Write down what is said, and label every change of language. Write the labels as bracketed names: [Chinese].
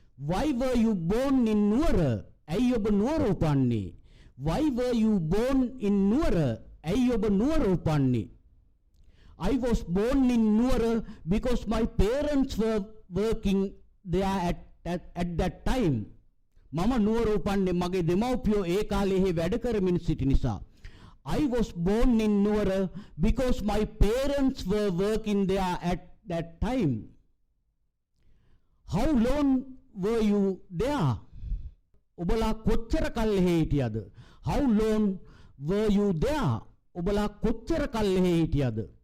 [English] Why were you born in Nuwara? [Sinhala] ඇයි ඔබ නුවර උපන්නේ? [English] Why were you born in Nuwara? [Sinhala] ඇයි ඔබ නුවර උපන්නේ? [English] I was born in Nuwara because my parents were working there at that time. [Sinhala] මම නුවර උපන්නේ මගේ දෙමව්පියෝ ඒ කාලේ වැඩ කරමින් සිටි නිසා. [English] I was born in Nuwara because my parents were working there at that time. How long were you there? [Sinhala] ඔබලා කොච්චර කල් එහෙ හිටියද? [English] How long were you there? [Sinhala] ඔබලා කොච්චර කල් එහෙ හිටියද?